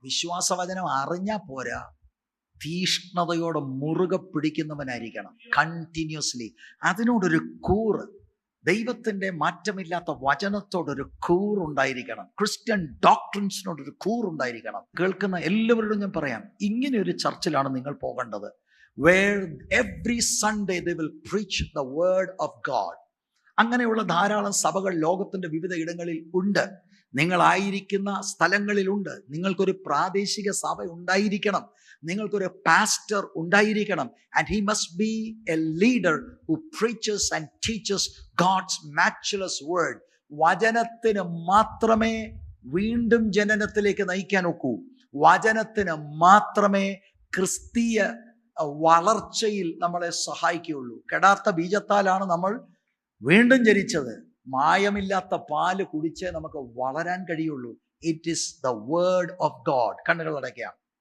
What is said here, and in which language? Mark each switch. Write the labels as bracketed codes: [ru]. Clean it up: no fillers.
[ml] വിശ്വാസവചനം അറിഞ്ഞാ പോരാ, തീഷ്ണതയോടെ മുറുകെ പിടിക്കുന്നവനായിരിക്കണം. കണ്ടിന്യൂസ്ലി അതിനോടൊരു കൂറ്, ദൈവത്തിൻ്റെ മാറ്റമില്ലാത്ത വചനത്തോടൊരു കൂറുണ്ടായിരിക്കണം. ക്രിസ്ത്യൻ ഡോക്ട്രിൻസിനോടൊരു കൂറുണ്ടായിരിക്കണം. കേൾക്കുന്ന എല്ലാവരോടും ഞാൻ പറയാം, ഇങ്ങനെ ഒരു ചർച്ചിലാണ് നിങ്ങൾ പോകേണ്ടത്. [en] where every Sunday they will preach the word of God. [ml] അങ്ങനെയുള്ള ധാരാളം സഭകൾ ലോകത്തിൻ്റെ വിവിധ ഇടങ്ങളിൽ ഉണ്ട്. നിങ്ങളായിരിക്കുന്ന സ്ഥലങ്ങളിലുണ്ട്. നിങ്ങൾക്കൊരു പ്രാദേശിക സഭ ഉണ്ടായിരിക്കണം. നിങ്ങൾക്കൊരു പാസ്റ്റർ ഉണ്ടായിരിക്കണം. [en] and he must be a leader who preaches and teaches God's matchless word. [ml] വചനത്തിന് മാത്രമേ വീണ്ടും ജനനത്തിലേക്ക് നയിക്കാൻ ഒക്കൂ. വചനത്തിന് മാത്രമേ ക്രിസ്തീയ വളർച്ചയിൽ നമ്മളെ സഹായിക്കുകയുള്ളൂ. കെടാത്ത ബീജത്താലാണ് നമ്മൾ വീണ്ടും ജനിച്ചത്. മായമില്ലാത്ത പാല് കുടിച്ചേ നമുക്ക് വളരാൻ കഴിയുള്ളൂ. [en] It is the word of God. [ml] കണ്ണുകൾ അടയ്ക്കാം.